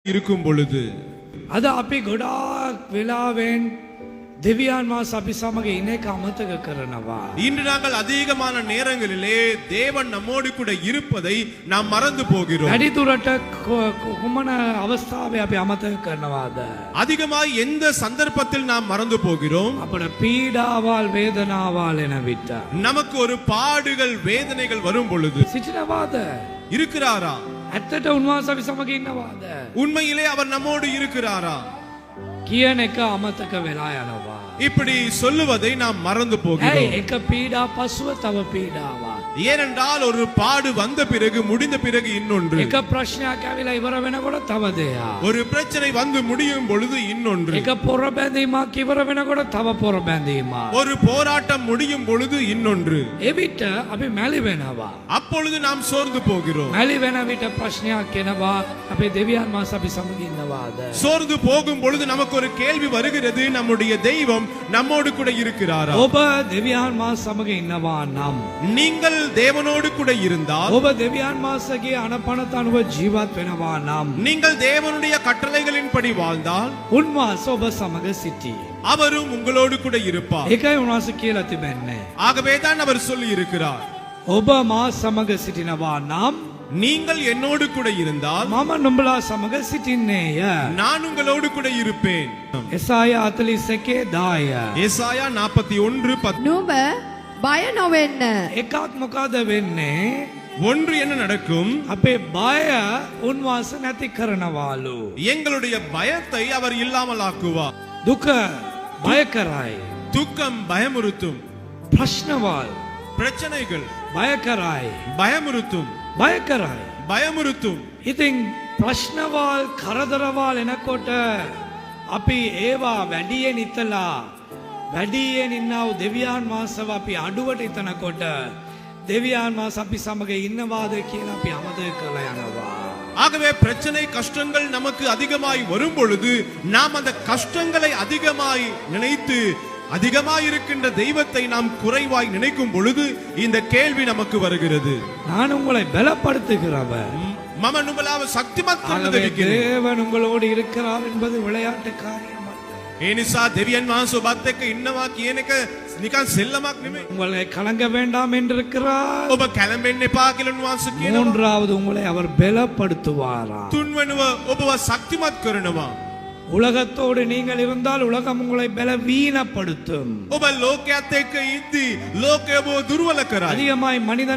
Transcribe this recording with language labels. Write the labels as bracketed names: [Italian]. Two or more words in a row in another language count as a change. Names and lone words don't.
[Tamil] இருக்கும் பொழுது [Sinhala] අද අපි ගොඩාක් වෙලාවෙන් දෙවියන් වහන්සේ අපි සමග ඉන්න එක අමතක කරනවා. [Tamil] இன்று நாங்கள் அதிகமான நேரங்களிலே தேவன் நம்மோடு கூட இருப்பதை நாம் மறந்து போகிறோம். [Sinhala] වැඩිදුරට කුමන අවස්ථාවේ අපි අමතක කරනවාද? [Tamil] அதிகமாய் எந்த சந்தர்ப்பத்தில் நாம் மறந்து போகிறோம்? [Sinhala] අපට පීඩාවල් වේදනාවල් එන විට [Tamil] நமக்கு ஒரு பாடுகள் வேதனைகள் வரும் பொழுது [Sinhala] සිටිනවාද? [Tamil] இருக்கிறாரா? [Sinhala] ඇත්තට උන්වහන්සේ අපි සමග ඉන්නවාද? [Tamil] உண்மையிலே அவர் நம்மோடு இருக்கிறாரா? [Sinhala] කියන එක අමතක වෙලා යනවා. [Tamil] இப்படி சொல்லுவதை நாம் மறந்து [Sinhala] ඇයි [Tamil] போகிறோம். [Sinhala] එක පීඩා පසුව තව පීඩාවක්. [Tamil] ஏனென்றால் ஒரு பாடு வந்த பிறகு முடிந்த பிறகு இன்னொன்று, [Sinhala] එක ප්‍රශ්නයක් ඇවිල්ලා ඉවර වෙනකොට තව දෙයක්. [Tamil] ஒரு பிரச்சனை வந்து முடியும் பொழுது இன்னொன்று, [Sinhala] එක පොර බැඳීමක් ඉවර වෙනකොට තව පොර බැඳීමක්. [Tamil] ஒரு போராட்டம் முடியும் பொழுது இன்னொன்று. [Sinhala] එවිට අපි මැලි වෙනවා. [Tamil] அப்பொழுது நாம் சோர்ந்து போகிறோம். [Sinhala] මැලි වෙන විට ප්‍රශ්නයක් එනවා. අපේ දෙවියන් වහන්සේ අපි සමග ඉන්නවාද? [Tamil] சோர்ந்து போகும் பொழுது நமக்கு ஒரு கேள்வி வருகிறது, நம்முடைய தெய்வம் நம்மோடு கூட இருக்கிறாரா? [Sinhala] ඔබ දෙවියන් වහන්සේ සමග ඉන්නවා නම්, [Tamil] நீங்கள் தேவனோடு கூட இருந்தால், [Sinhala] ඔබ දෙවියන් වහන්සේගේ අනපනත අනුව ජීවත් වෙනවා නම්, [Tamil] நீங்கள் தேவனுடைய கட்டளைகளின்படி வாழ்ந்தால் [Sinhala] උන්වහන්සේ ඔබ සමග සිටී. [Tamil] அவரும் உங்களோடு கூட இருப்பார். [Sinhala] ඒකයි උන්වහන්සේ කියලා තිබෙන්නේ. [Tamil] ஆகவே தான் அவர் சொல்லி இருக்கிறார், [Sinhala] ඔබ මා සමග සිටිනවා නම් [Tamil] நீங்கள் என்னோடு கூட இருந்தால் [Sinhala] මම නුඹලා සමග සිටින්නේය. [Tamil] நான் உங்களோடு கூட இருப்பேன். [Sinhala] එසායා 41:10. [Tamil] ஏசாயா 41:10. [Sinhala] නුඹ බය නොවෙන්න. එකක් මොකද වෙන්නේ? [Tamil] ஒன்று என்ன நடக்கும்? [Sinhala] අපේ බය උන්වහන්සේ නැති කරනවාලු. [Tamil] எங்களுடைய பயத்தை அவர் இல்லாமல் ஆக்குவார். [Sinhala] දුක බය කරයි. [Tamil] துக்கம் பயமுறுத்தும், [Sinhala] ප්‍රශ්නවල් [Tamil] பிரச்சனைகள் [Sinhala] බය කරයි. [Tamil] பயமுறுத்தும், [Sinhala] බය කරයි. [Tamil] பயமுறுத்தும். [Sinhala] ඉතින් ප්‍රශ්නවල් කරදරවල් එනකොට අපි ඒවා වැඩියෙන් ඉතලා වැඩියෙන් ඉන්නව දෙවියන් වහන්සේව අපි අඩුවට ඉතනකොට දෙවියන් වහන්සේ අපි සමග ඉන්නවාද කියලා අපි අමතක කරලා යනවා. [Tamil] ஆகவே பிரச்சனை கஷ்டங்கள் நமக்கு அதிகமாய் வரும் பொழுது நாம் அந்த கஷ்டங்களை அதிகமாய் நினைத்து அதிகமாய் இருக்கின்ற தெய்வத்தை நாம் குறைவாய் நினைக்கும் பொழுது இந்த கேள்வி நமக்கு வருகிறது. நான் உங்களை பலப்படுத்துகிறவர். [Sinhala] මම නුඹලාව ශක්තිමත් [Tamil] ஆகவே தேவன் உங்களோடு இருக்கிறார் என்பது விளையாட்டு காரியம் அல்ல. [Sinhala] ஏனிசா දෙවියන් වහන්සේ ඔබත් එක්ක ඉන්නවා කියන එක නිකන් සෙල්ලමක් නෙමෙයි. [Tamil] உங்களை கலங்க வேண்டாம் என்றிருக்கிறார். [Sinhala] ඔබ කැළඹෙන්න එපා කියලා උන්වහන්සේ කියනවා. [Tamil] மூன்றாவது உங்களை அவர் பலப்படுத்துவாரா. [Sinhala] තුන්වෙනුව ඔබව ශක්තිමත් කරනවා. [Tamil] உலகத்தோடு நீங்கள் இருந்தால் உலகம் உங்களை பலவீனப்படுத்தும். [Sinhala] ඔබ ලෝකයේත් එක්ක ඉද්දී ලෝකය ඔබව දුර්වල කරයි. [Tamil] அதிகமாய் மனிதன்